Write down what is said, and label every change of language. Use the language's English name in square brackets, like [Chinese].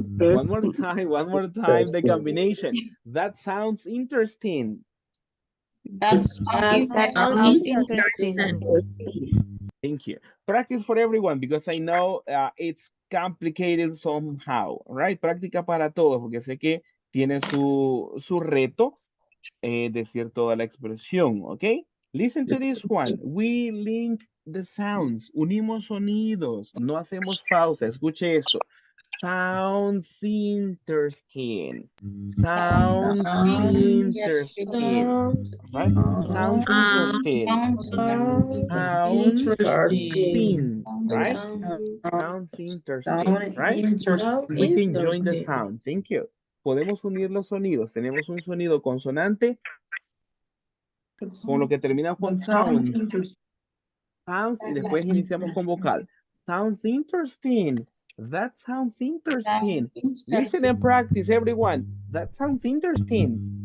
[English] One more time, the combination. That sounds interesting. That sounds interesting. Thank you. Practice for everyone because I know it's complicated somehow, right? [Spanish] Práctica para todos porque sé que tiene su reto decir toda la expresión, ¿ok? [English] Listen to this one. We link the sounds. [Spanish] Unimos sonidos. No hacemos pausa. Escuche esto. [English] Sounds interesting. Sounds interesting. Right? Sounds interesting. Sounds interesting. Right? Sounds interesting. Right? We can join the sound. Thank you. [Spanish] podemos unir los sonidos. Tenemos un sonido consonante con lo que termina con sounds. Sounds y después iniciamos con vocal. [English] Sounds interesting. That sounds interesting. Listen and practice, everyone. That sounds interesting.